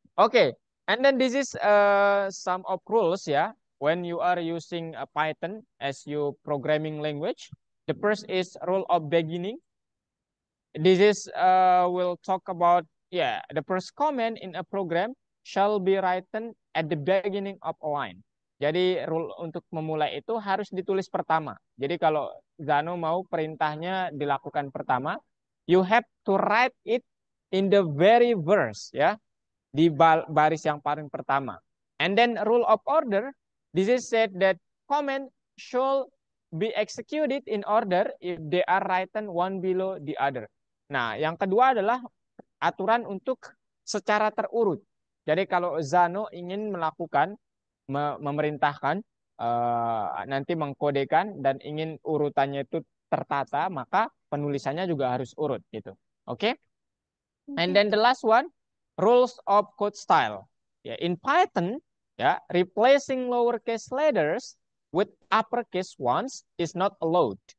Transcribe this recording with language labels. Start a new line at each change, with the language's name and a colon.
English: Oke, and then this is some of rules ya. When you are using a Python as your programming language, the first is rule of beginning. This is we'll talk about the first comment in a program shall be written at the beginning of a line.
Indonesian: Jadi rule untuk memulai itu harus ditulis pertama. Jadi kalau Zano mau perintahnya dilakukan pertama,
English: you have to write it in the very verse
Indonesian: ya, di baris yang paling pertama.
English: And then rule of order, this is said that comment should be executed in order if they are written one below the other.
Indonesian: Nah, yang kedua adalah aturan untuk secara terurut. Jadi kalau Zano ingin melakukan, memerintahkan, nanti mengkodekan dan ingin urutannya itu tertata, maka penulisannya juga harus urut gitu.
English: Oke? And oke. then the last one, rules of code style. Ya, in Python, ya, replacing lowercase letters with uppercase ones is not allowed.